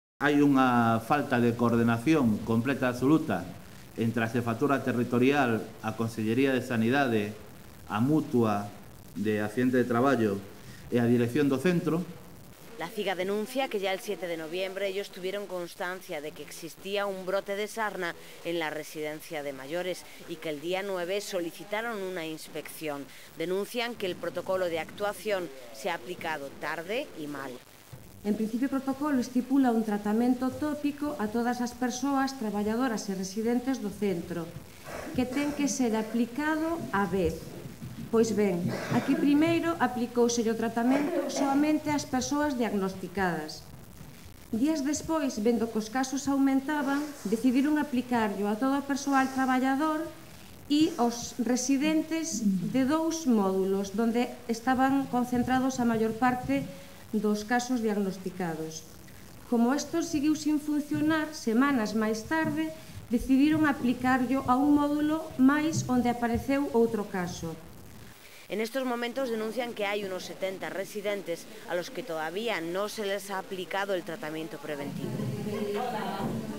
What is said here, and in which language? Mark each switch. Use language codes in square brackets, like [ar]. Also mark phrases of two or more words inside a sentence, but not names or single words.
[gl] Hai unha falta de coordenación completa e absoluta entre a Xefatura Territorial, a Consellería de Sanidade, a Mutua de Accidente de Traballo e a Dirección do Centro. [es] La CIGA denuncia que ya el 7 de noviembre ellos tuvieron constancia de que existía un brote de sarna en la residencia de mayores y que el día 9 solicitaron una inspección. Denuncian que el protocolo de actuación se ha aplicado tarde y mal. [gl] En principio, o protocolo estipula un tratamento tópico a todas as persoas traballadoras e residentes do centro, que ten que ser aplicado á vez. Pois ben, aquí primeiro aplicouse o tratamento soamente ás persoas diagnosticadas. Días despois, vendo que os casos aumentaban, decidiron aplicarlo a todo o persoal traballador e aos residentes de 2 módulos, onde estaban concentrados a maior parte dos casos diagnosticados. Como isto seguiu sin funcionar, semanas máis tarde, decidiron aplicarlo a un módulo máis onde apareceu outro caso. [es] En estos momentos denuncian que hay unos 70 residentes a los que todavía no se les ha aplicado el tratamiento preventivo.